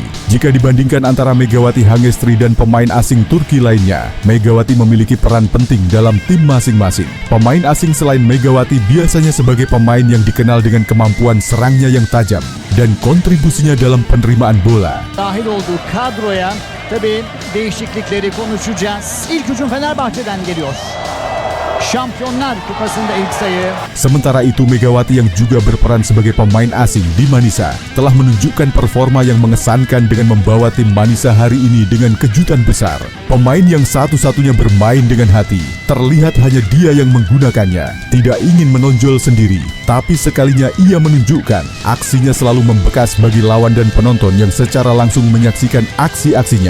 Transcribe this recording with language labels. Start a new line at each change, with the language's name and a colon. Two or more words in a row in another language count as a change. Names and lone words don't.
Indonesian: Jika dibandingkan antara Megawati Hangestri dan pemain asing Turki lainnya, Megawati memiliki peran penting dalam tim masing-masing. Pemain asing selain Megawati biasanya sebagai pemain yang dikenal dengan kemampuan serangnya yang tajam dan kontribusinya dalam penerimaan bola.
Turkish: Dahil olduğu kadroya tabii değişiklikleri konuşacağız. İlk hücum Fenerbahçe'den geliyor. Şampiyonlar Kupası'nda ilk sayı.
Indonesian: Sementara itu, Megawati yang juga berperan sebagai pemain asing di Manisa telah menunjukkan performa yang mengesankan dengan membawa tim Manisa hari ini dengan kejutan besar. Pemain yang satu-satunya bermain dengan hati. Terlihat hanya dia yang menggunakannya. Tidak ingin menonjol sendiri, tapi sekalinya ia menunjukkan, aksinya selalu membekas bagi lawan dan penonton yang secara langsung menyaksikan aksi-aksinya.